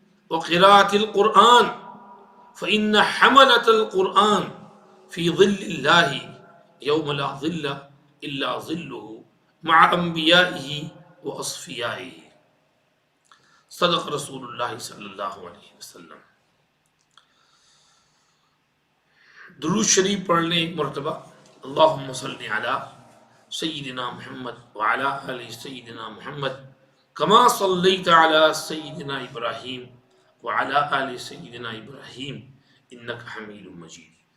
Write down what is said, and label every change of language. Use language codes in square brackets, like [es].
[ar] وقراءة القرآن فإن حملة القرآن في ظل الله يوم لا ظل إلا ظله مع أنبيائه وأصفيائه صدق رسول الله صلى الله عليه وسلم. [ur] درود شریف پڑھ لیں ایک مرتبہ. [ar] اللہم صلی علی سیدنا محمد وعلی آل سیدنا محمد کما صلیت علی سیدنا ابراہیم وعلی آل سیدنا ابراہیم انک حمید مجید.